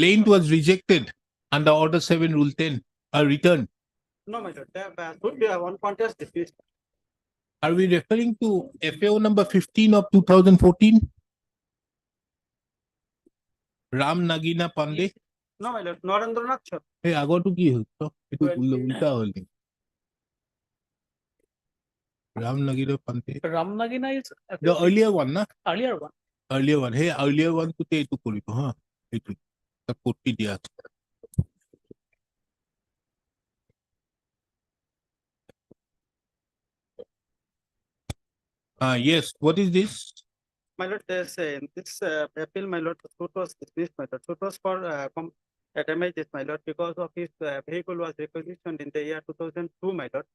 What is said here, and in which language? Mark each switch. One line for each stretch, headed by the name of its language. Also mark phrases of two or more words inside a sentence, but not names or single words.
English: Plaint was rejected under Order 7, Rule 10, returned. No, my lord, suit on contest dismissed. Are we referring to FAO number 15 of 2014? Ram Nagina Pandey? No, my lord, Narendranath Sharma.
Assamese: Hey, আগৰটো কি হ'ল? এইটো উল্টা হ'ল। Ram Nagina Pandey.
English: Ram Nagina is The earlier one, na? earlier one. Earlier one. Hey, earlier one to
Assamese: এইটো কৰিব, হা? এইটো। তাত কপি দিয়া আছে।
English: Yes, what is this? My lord, there's this appeal, my lord, the suit was dismissed, my lord. Suit was for damages, my lord, because of his vehicle was requisitioned in the year 2002, my lord.